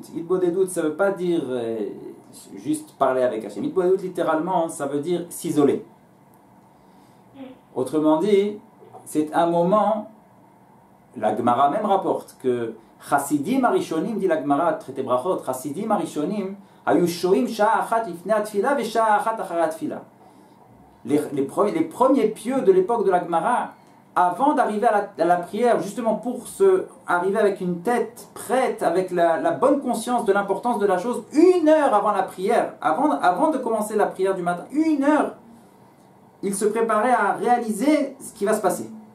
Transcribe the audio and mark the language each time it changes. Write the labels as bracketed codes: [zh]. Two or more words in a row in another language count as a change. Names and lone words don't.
[fr] Hitbodedut, ça ne veut pas dire juste parler avec Hachem. Hitbodedut, littéralement, ça veut dire s'isoler. Autrement dit, c'est un moment, la Gemara même rapporte que [he] חסידים הראשונים, [fr] dit la Gemara, traité Brachot, [he] חסידים הראשונים היו שוהים שעה אחת לפני התפילה ושעה אחת אחר התפילה. [fr] Les premiers pieux de l'époque de la Gemara, avant d'arriver à la prière, justement pour arriver avec une tête prête, avec la bonne conscience de l'importance de la chose, 1 heure avant la prière, avant de commencer la prière du matin, 1 heure, ils se préparaient à réaliser ce qui va se passer.